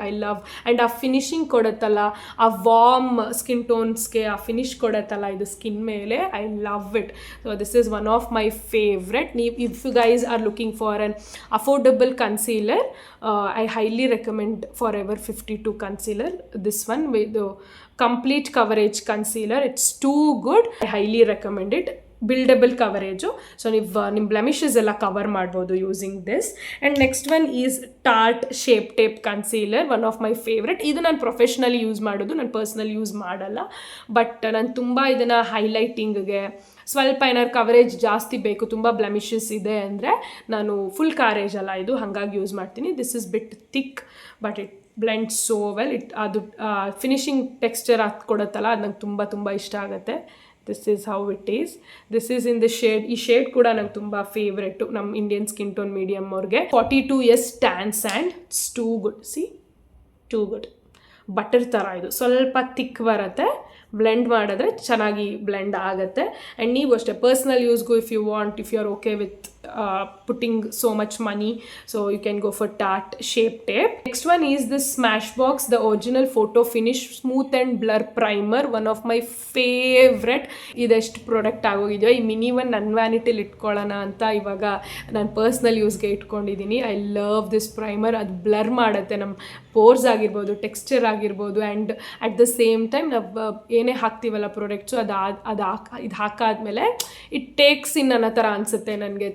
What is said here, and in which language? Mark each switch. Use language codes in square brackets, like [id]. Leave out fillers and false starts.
[kn] And ಆ finishing ಕೊಡುತ್ತಲ್ಲ, ಆ warm skin ಟೋನ್ಸ್ಗೆ ಆ ಫಿನಿಶ್ ಕೊಡುತ್ತಲ್ಲ ಇದು ಸ್ಕಿನ್ ಮೇಲೆ, [en] I love it. So this is one of my favourite. If you guys are looking for an affordable concealer, I highly recommend for ever 52 concealer. This one with complete coverage concealer. It's too good. I highly recommend it. Buildable coverage. So [kn] ನೀವು ನಿಮ್ಮ blemishes ಎಲ್ಲ cover ಮಾಡ್ಬೋದು [en] Using this. And next one is Tarte shape tape concealer, one of my favourite. [kn] ಇದು ನಾನು professionally use ಮಾಡೋದು, ನಾನು personally use ಮಾಡಲ್ಲ. But ನಾನು ತುಂಬ ಇದನ್ನು ಹೈಲೈಟಿಂಗ್ಗೆ ಸ್ವಲ್ಪ ಏನಾದ್ರು ಕವರೇಜ್ ಜಾಸ್ತಿ ಬೇಕು, ತುಂಬ ಬ್ಲೆಮಿಷಸ್ ಇದೆ ಅಂದರೆ ನಾನು ಫುಲ್ ಕವರೇಜ್ ಅಲ್ಲ ಇದು, ಹಾಗಾಗಿ ಯೂಸ್ ಮಾಡ್ತೀನಿ. [en] This is bit thick but it blend so well. [kn] ಅದು ಫಿನಿಶಿಂಗ್ ಟೆಕ್ಸ್ಚರ್ ಕೊಡುತ್ತಲ್ಲ, ಅದು ನಂಗೆ ತುಂಬ ಇಷ್ಟ ಆಗುತ್ತೆ. [en] This is how it is. This is in the shade. [kn] ಈ ಶೇಡ್ ಕೂಡ ನಂಗೆ ತುಂಬ ಫೇವ್ರೆಟು ನಮ್ಮ ಇಂಡಿಯನ್ ಸ್ಕಿನ್ ಟೋನ್ ಮೀಡಿಯಮ್ ಅವ್ರಿಗೆ. [en] 42 years tan sand. It's too good. Too good. [kn] Butter ಥರ ಇದು, ಸ್ವಲ್ಪ ಥಿಕ್ ಬರುತ್ತೆ, ಬ್ಲೆಂಡ್ ಮಾಡಿದ್ರೆ ಚೆನ್ನಾಗಿ ಬ್ಲೆಂಡ್ ಆಗುತ್ತೆ. [en] and [kn] ನೀವು ಅಷ್ಟೇ personal ಯೂಸ್ಗೂ [en] If you are okay with putting so much money, so you can go for Tarte Shape Tape. Next one is the Smashbox, the original photo finish smooth and blur primer, one of my favorite. [kn] ಇದೆಷ್ಟು product ಆಗೋಗಿದೆಯೋ, ಈ mini one ನನ್ನ ವ್ಯಾನಿಟಿಲಿ ಇಟ್ಕೊಳ್ಳೋಣ ಅಂತ ಇವಾಗ ನಾನು personal ಯೂಸ್ಗೆ ಇಟ್ಕೊಂಡಿದ್ದೀನಿ. [en] I love this primer. [kn] ಅದು blur ಮಾಡುತ್ತೆ ನಮ್ಮ ಪೋರ್ಸ್ ಆಗಿರ್ಬೋದು, ಟೆಕ್ಸ್ಚರ್ ಆಗಿರ್ಬೋದು, [en] and at the same time [kn] ನಾವು ಏನೇ ಹಾಕ್ತೀವಲ್ಲ ಪ್ರಾಡಕ್ಟ್ಸು ಇದು ಹಾಕಾದ್ಮೇಲೆ ಇಟ್ ಟೇಕ್ಸ್ ಇನ್ ಅನ್ನೋ ಥರ ಅನಿಸುತ್ತೆ ನನಗೆ.